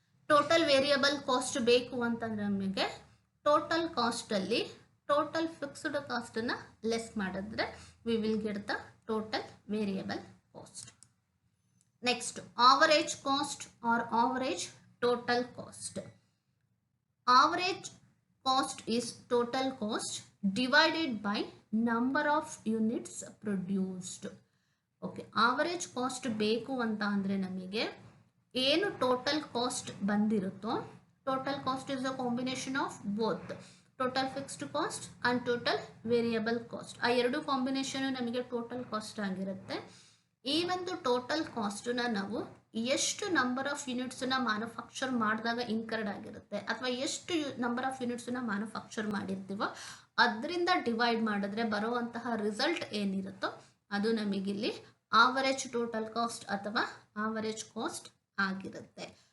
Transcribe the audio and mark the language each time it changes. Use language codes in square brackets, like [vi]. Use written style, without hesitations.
[kn] Total variable cost ಬೇಕು ಅಂತಂದ್ರೆ ನಮಗೆ ಟೋಟಲ್ ಕಾಸ್ಟಲ್ಲಿ ಟೋಟಲ್ ಫಿಕ್ಸ್ಡ್ ಕಾಸ್ಟನ್ನು ಲೆಸ್ ಮಾಡಿದ್ರೆ [en] We will get the total variable cost. Next, average cost or average total cost. Average cost is total cost divided by number of units produced. [kn] Okay, average cost ಬೇಕು ಅಂತ ಅಂದರೆ ನಮಗೆ ಏನು total cost ಬಂದಿರುತ್ತೋ, [en] Total cost is a combination of both total fixed cost and total variable cost. [kn] ಆ ಎರಡು combination ನಮಗೆ total cost ಆಗಿರುತ್ತೆ. ಈ ಒಂದು ಟೋಟಲ್ ಕಾಸ್ಟನ್ನ ನಾವು ಎಷ್ಟು ನಂಬರ್ ಆಫ್ ಯೂನಿಟ್ಸನ್ನ ಮ್ಯಾನುಫ್ಯಾಕ್ಚರ್ ಮಾಡಿದಾಗ ಇನ್ಕರ್ಡ್ ಆಗಿರುತ್ತೆ ಅಥವಾ ಎಷ್ಟು ನಂಬರ್ ಆಫ್ ಯೂನಿಟ್ಸನ್ನ ಮ್ಯಾನುಫ್ಯಾಕ್ಚರ್ ಮಾಡಿರ್ತೀವೋ ಅದರಿಂದ ಡಿವೈಡ್ ಮಾಡಿದ್ರೆ ಬರುವಂತಹ ರಿಸಲ್ಟ್ ಏನಿರುತ್ತೋ ಅದು ನಮಗಿಲ್ಲಿ ಆವರೇಜ್ ಟೋಟಲ್ ಕಾಸ್ಟ್ ಅಥವಾ ಆವರೇಜ್ ಕಾಸ್ಟ್ ಆಗಿರುತ್ತೆ.